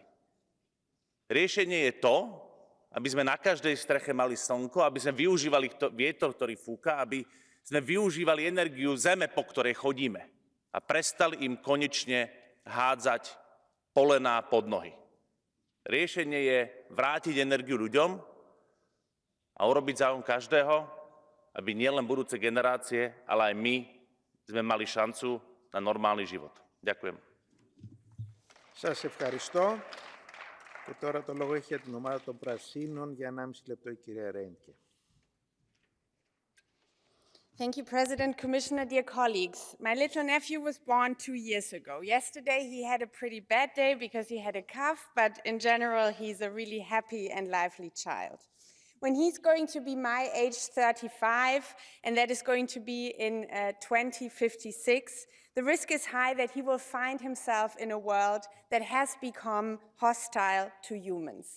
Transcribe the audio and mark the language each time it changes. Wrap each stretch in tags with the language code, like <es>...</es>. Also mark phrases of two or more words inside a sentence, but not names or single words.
<sk>Riešenie je to, aby sme na každej streche mali slnko, aby sme využívali vietor, ktorý fúka, aby sme využívali energiu zeme, po ktorej chodíme a prestali im konečne hádzať polená pod nohy. Riešenie je vrátiť energiu ľuďom a urobiť záujm každého, aby nielen budúce generácie, ale aj my sme mali šancu na normálny život. Ďakujem.</sk> <el>Σας ευχαριστώ. Και τώρα το λόγο έχει για την ομάδα των Πρασίνων για 1,5 λεπτό η κυρία Ρέντκε.</el> <en>Thank you, President, Commissioner, dear colleagues. My little nephew was born 2 years ago. Yesterday he had a pretty bad day because he had a cough, but in general he's a really happy and lively child. When he's going to be my age, 35, and that is going to be in 2056, the risk is high that he will find himself in a world that has become hostile to humans.</en>